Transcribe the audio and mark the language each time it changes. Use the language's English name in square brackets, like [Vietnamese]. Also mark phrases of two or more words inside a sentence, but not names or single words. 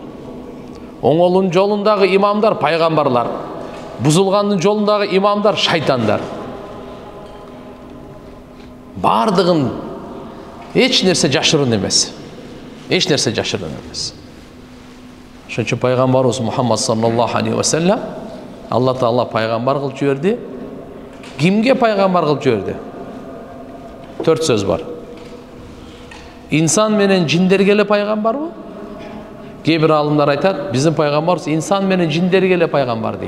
[Kyrgyz] Оңолуунун жолундагы имамдар пайгамбарлар, бузулгандын жолундагы имамдар шайтандар. Бардыгын эч нерсе жашырын эмес. Эч нерсе жашырын эмес. Ошон үчүн пайгамбарыбыз Мухаммад [Arabic] صلى الله عليه وسلم [Kyrgyz] Алла таала пайгамбар кылып жиберди. Кимге пайгамбар кылып жиберди? 4 сөз бар. Инсан менен жиндерге эле пайгамбарбы? Кээ бир алымдар айтат, биздин пайгамбарыбыз инсан менен жиндерге эле пайгамбар дейт.